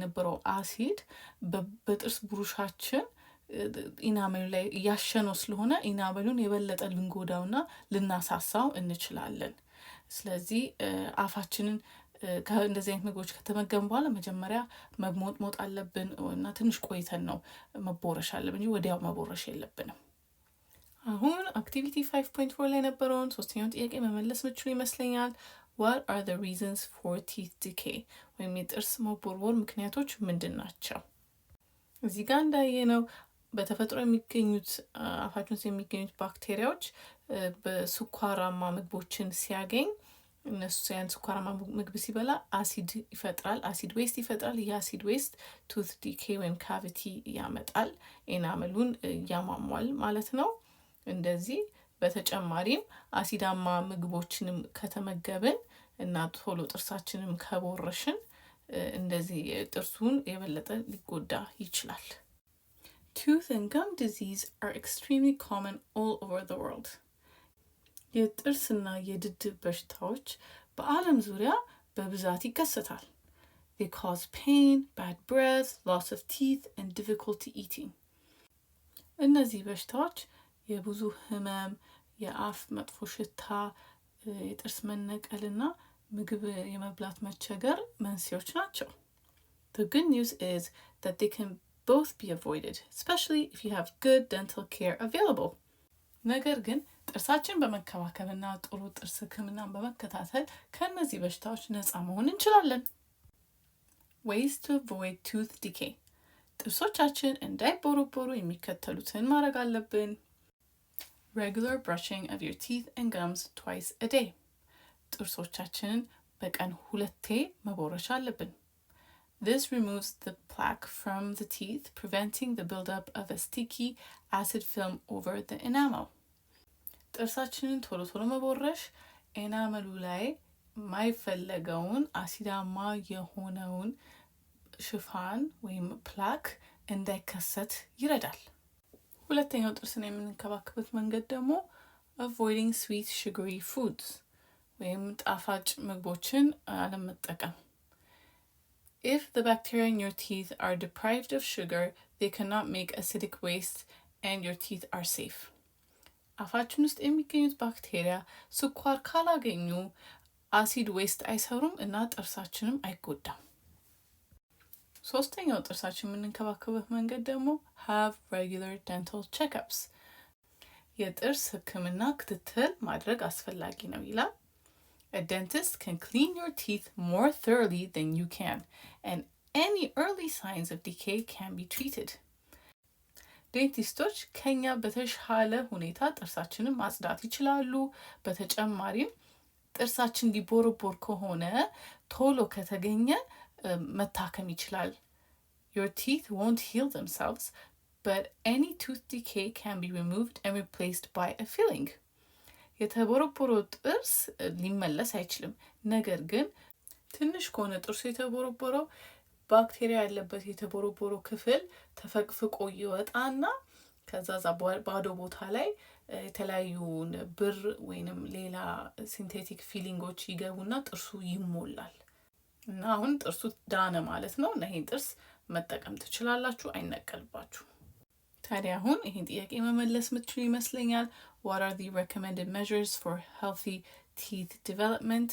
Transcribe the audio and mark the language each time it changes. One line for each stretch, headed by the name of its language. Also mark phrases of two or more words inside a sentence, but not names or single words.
Amharic: የነበረው አሲድ በጥርስ ብሩሻችን ኢናመሉ ላይ እያሸነው ስለሆነ ኢናመሉን የበለጠ ልንጎዳውና ልናሳሳው እንችላለን። ስለዚህ አፋችንን ከእንደዚህ አይነት ምግቦች ከተመገምን በኋላ መጀመሪያ መሞጥሞጥ አለብን እና ትንሽ ቆይተን ነው መቦረሽ አለብን እንጂ ወዲያው መቦረሽ የለብንም። አሁን አክቲቪቲ 5.4 ላይ ነበረውን ሶስተኛውን ጥያቄ መመለስ ምችሉ ይመስለኛል።
English: What are the reasons for teeth decay?
Amharic: ወይም የጥርስ መቦርቦር ምክንያቶች ምንድን ናቸው? እዚህ ጋር እንዳየነው በተፈጥሮ የሚገኙት አፋችን ውስጥ የሚገኙት ባክቴሪያዎች በስኳራማ ምግቦችን ሲያገኝ እነሱ ያን ስኳራማ ምግብ ሲበላ አሲድ ይፈጥራል፣
English: acid waste
Amharic: ይፈጥራል። የአሲድ ዌስት
English: tooth decay
Amharic: ወይም ካቪቲ ያመጣል፣ ኤናመሉን ያሟሟል ማለት ነው። እንደዚህ በተጨማሪም አሲዳማ ምግቦችንም ከተመገብን እና ቶሎ ጥርሳችንም ከቦረሽን እንደዚህ ጥርሱን የበለጠ ሊጎዳ ይችላል።
English: Tooth and gum disease are extremely common all over the world.
Amharic: የጥርስና የድድ በሽታዎች በዓለም ዙሪያ በብዛት ይከሰታል።
English: They cause pain, bad breath, loss of teeth, and difficulty eating.
Amharic: እነዚህ በሽታዎች የብዙ ህመም፣ የአፍ መጥፎ ሽታ፣ የጥርስ መነቀልና ምግብ የመብላት መቸገር መንስኤዎች ናቸው።
English: The good news is that they can both be avoided, especially if you have good dental care available.
Amharic: ነገር ግን ጥርሳችን በመከባከብና ጥሩ ጥርስ ህክምናን በመከታተል ከእነዚህ በሽታዎች ነፃ መሆን እንችላለን።
English: Ways to avoid tooth decay.
Amharic: ጥርሶቻችን እንዳይቦረቦሩ የሚከተሉትን ማድረግ አለብን።
English: Regular brushing of your teeth and gums twice a day.
Amharic: ጥርሶቻችንን በቀን 2 መቦረሽ አለብን።
English: This removes the plaque from the teeth, preventing the buildup of a sticky acid film over the enamel.
Amharic: ጥርሳችንን ቶሎ ቶሎ መቦረሽ ኤናመሉ ላይ ማይፈለገውን አሲዳማ የሆነውን ሽፋን ወይም ፕላክ እንዳይከሰት ይረዳል። ሁለተኛው ጥርስን የምንከባከበት መንገድ ደግሞ
English: avoiding sweet sugary foods
Amharic: ወይም ጣፋጭ ምግቦችን አለመጠቀም።
English: If the bacteria in your teeth are deprived of sugar, they cannot make acidic waste and your teeth are safe.
Amharic: አፋችን ውስጥ የሚገኙት ባክቴሪያ ስኳር ካላገኙ
English: acid waste
Amharic: አይሰሩም እና ጥርሳችንም አይጎዳም። ሶስተኛው ጥርሳችን የምንከባከበት መንገድ ደግሞ
English: have regular dental checkups
Amharic: የጥርስ ህክምና ክትትል ማድረግ አስፈላጊ ነው ይላል።
English: A dentist can clean your teeth more thoroughly than you can, and any early signs of decay can be treated.
Amharic: ዴንቲስቶች ከኛ በተሻለ ሁኔታ ጥርሳችንን ማጽዳት ይችላሉ። በተጨማሪም ጥርሳችን ሊቦረቦር ከሆነ ቶሎ ከተገኘ መታከም ይችላል።
English: Your teeth won't heal themselves, but any tooth decay can be removed and replaced by a filling.
Amharic: የተቦረቦረው ጥርስ ሊመለስ አይችልም። ነገር ግን ትንሽ ከሆነ ጥርሱ የተቦረቦረው ባክቴሪያ ያለበት የተቦረቦረው ክፍል ተፈቅፍቆ ይወጣና ከዛ ባዶ ቦታ ላይ የተለያዩ ብር ወይንም ሌላ ሲንቴቲክ ፊሊንጎች ይገቡና ጥርሱ ይሞላል እና አሁን ጥርሱ ዳነ ማለት ነው እና ይሄን ጥርስ መጠቀም ትችላላችሁ፣ አይነቀልባችሁ። ታዲያ አሁን ይሄን ጥያቄ መመለስ የምትችሉ ይመስለኛል።
English: What are the recommended measures for healthy teeth development?